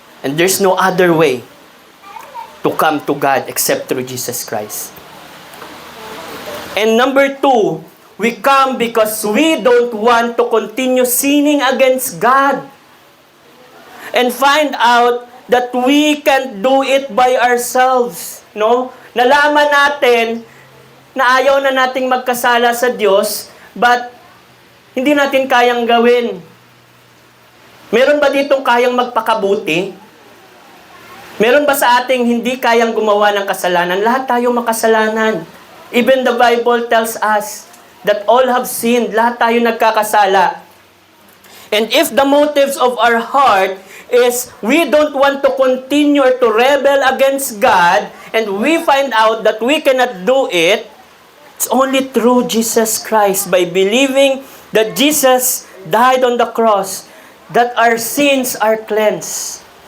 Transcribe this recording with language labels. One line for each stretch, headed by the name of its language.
English: And there's no other way to come to God except through Jesus Christ. And number 2, we come because we don't want to continue sinning against God. And find out that we can't do it by ourselves. No?
Filipino: Nalaman natin na ayaw na nating magkasala sa Diyos, but hindi natin kayang gawin. Meron ba ditong kayang magpakabuti? Meron ba sa ating hindi kayang gumawa ng kasalanan? Lahat tayo makasalanan.
English: Even the Bible tells us that all have sinned.
Filipino: Lahat tayo nagkakasala.
English: And if the motives of our heart is we don't want to continue to rebel against God, and we find out that we cannot do it, it's only through Jesus Christ, by believing that Jesus died on the cross, that our sins are cleansed.